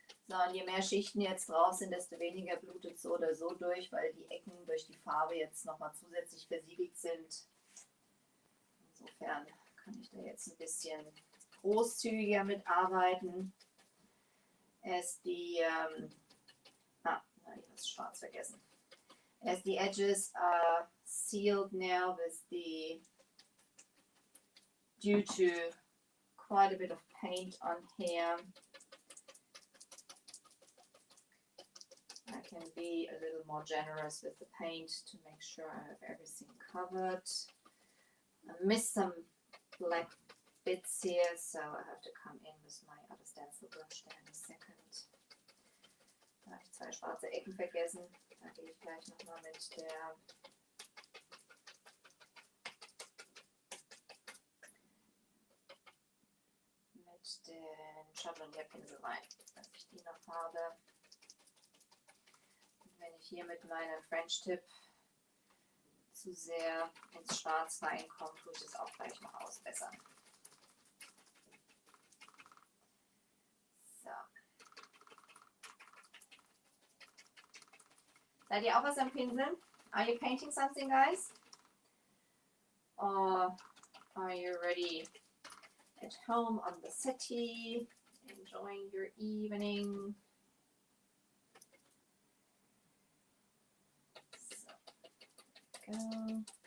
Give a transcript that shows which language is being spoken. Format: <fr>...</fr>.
<de>So, und je mehr Schichten jetzt drauf sind, desto weniger blutet es so oder so durch, weil die Ecken durch die Farbe jetzt nochmal zusätzlich versiegelt sind. Insofern kann ich da jetzt ein bisschen großzügiger mitarbeiten. Die Ich habe das Schwarz vergessen.</de> <en>As the edges are sealed now with the, due to quite a bit of paint on here, I can be a little more generous with the paint to make sure I have everything covered. I missed some black bits here, so I have to come in with my other stencil brush there in a second.</en> <de>Da habe ich 2 schwarze Ecken vergessen. Da gehe ich gleich nochmal mit den Schablonierpinsel rein, dass ich die noch habe. Und wenn ich hier mit meinem French Tip zu sehr ins Schwarz reinkomme, tue ich das auch gleich noch ausbessern. So. Seid ihr auch was am Pinseln?</de> <en>Are you painting something, guys? Or are you ready at home on the settee, enjoying your evening? So, go.</en>